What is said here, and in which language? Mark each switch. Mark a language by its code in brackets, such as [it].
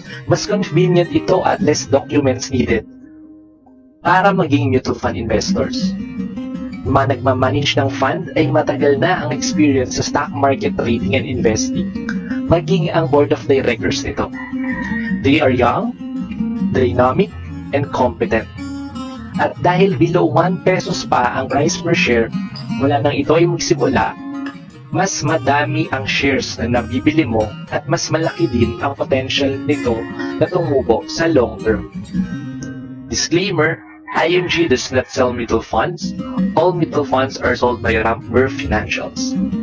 [tl] Mas convenient ito at less documents needed para maging mutual fund investors. Yung mga nagmamanage ng fund ay matagal na ang experience sa stock market trading and investing, maging ang board of directors nito. [en] They are young, dynamic, and competent. [tl] At dahil below 1 pesos pa ang price per share, wala nang ito ay magsimula, mas madami ang shares na nabibili mo at mas malaki din ang potential nito na tumubo sa long term. [en] Disclaimer, IMG does not sell mutual funds. All mutual funds are sold by Rampberg Financials.